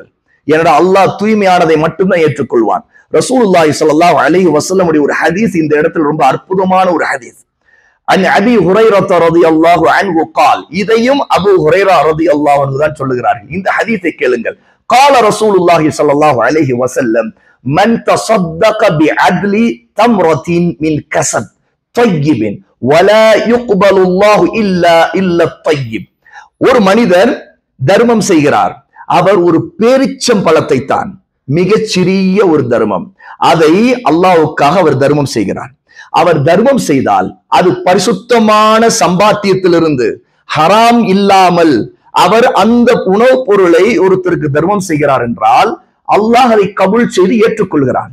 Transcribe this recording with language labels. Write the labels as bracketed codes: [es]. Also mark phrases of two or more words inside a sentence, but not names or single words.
[ta] ஏனென்றால் அல்லாஹ் தூய்மையானதை மட்டும்தான் ஏற்றுக்கொள்வான். [ar] رسول الله صلى الله عليه وسلم [ta] ஒரு ஹதீஸ் இந்த இடத்தில் ரொம்ப அற்புதமான ஒரு ஹதீஸ். [ar] عن أبي هريرة رضي الله عنه قال, [ta] இதையும் அபூ ஹுரைரா [ar] رضي الله عنه [ta] தான் சொல்லுகிறார்கள். இந்த ஹதீஸை கேளுங்கள். [ar] قال رسول الله صلى الله عليه وسلم، من تصدق بعدل تمرة من كسب طيب ولا يقبل الله الا الطيب. [ta] ஒரு மனிதர் தர்மம் செய்கிறார், அவர் ஒரு பேரிச்சம் பழத்தை தான், மிகச் சிறிய ஒரு தர்மம், அதை அல்லாஹ்வுக்காக அவர் தர்மம் செய்கிறார். அவர் தர்மம் செய்தால் அது பரிசுத்தமான சம்பாத்தியத்திலிருந்து, ஹராம் இல்லாமல் அவர் அந்த உணவுப் பொருளை ஒருத்தருக்கு தர்மம் செய்கிறார் என்றால் அல்லாஹ் அதை கபூல் செய்து ஏற்றுக்கொள்கிறான்.